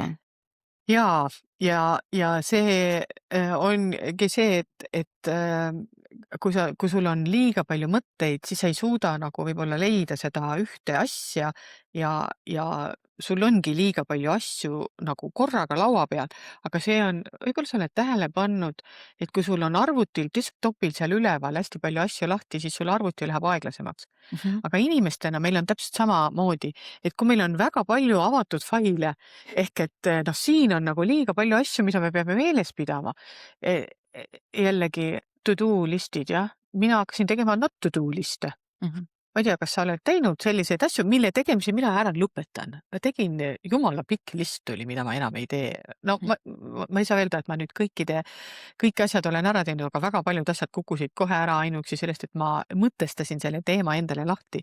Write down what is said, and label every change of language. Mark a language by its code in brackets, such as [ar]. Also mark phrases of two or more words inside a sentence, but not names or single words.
[et] Jaa, ja see ongi see, et kui sul on liiga palju mõtteid, siis sa ei suuda nagu võib-olla leida seda ühte asja ja sul ongi liiga palju asju nagu korraga laua peal, aga see on, võib-olla sa oled tähele pannud, et kui sul on arvutil, desktopil seal üleval hästi palju asju lahti, siis sul arvuti läheb aeglasemaks. Mhm. Aga inimestena meil on täpselt samamoodi, et kui meil on väga palju avatud faile, ehk et noh, siin on nagu liiga palju asju, mida me peame meeles pidama. Jällegi [en] to do [et] list'id, jah. Mina hakkasin tegema [en] not to do [et] list'e. Mhm. Ma ei tea, kas sa oled teinud selliseid asju, mille tegemise mina ära lõpetan. Ma tegin, jumala pikk list oli, mida ma enam ei tee. No ma ei saa öelda, et ma nüüd kõik asjad olen ära teinud, aga väga paljud asjad kukkusid kohe ära ainuüksi sellest, et ma mõtestasin selle teema endale lahti.